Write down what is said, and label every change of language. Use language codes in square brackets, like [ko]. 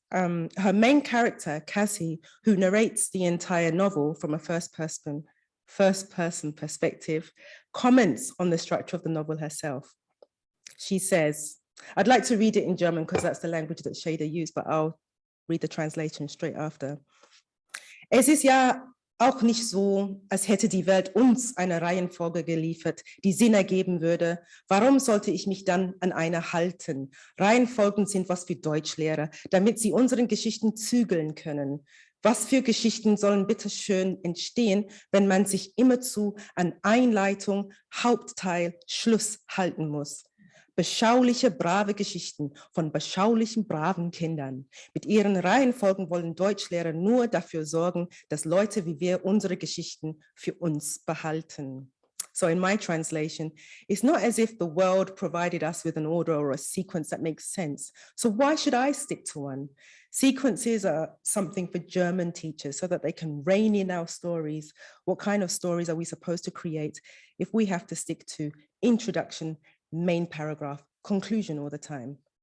[en] Her main character, Cassie, who narrates the entire novel from a first person perspective, comments on the structure of the novel herself. She says, I'd like to read it in German because that's the language that Schröder used, but I'll read the translation straight after. [de] Es ist ja auch nicht so, als hätte die Welt uns eine Reihenfolge geliefert, die Sinn ergeben würde. Warum sollte ich mich dann an eine halten? Reihenfolgen sind was für Deutschlehrer, damit sie unseren Geschichten zügeln können. Was für Geschichten sollen bitte schön entstehen, wenn man sich immerzu an Einleitung, Hauptteil, Schluss halten muss? Beschauliche, brave Geschichten von beschaulichen, braven Kindern. Mit ihren Reihenfolgen wollen Deutschlehrer nur dafür sorgen, dass Leute wie wir unsere Geschichten für uns behalten. [en] So in my translation, it's not as if the world provided us with an order or a sequence that makes sense. So why should I stick to one? Sequences are something for German teachers so that they can rein in our stories. What kind of stories are we supposed to create if we have to stick to introduction, main paragraph, conclusion all the time?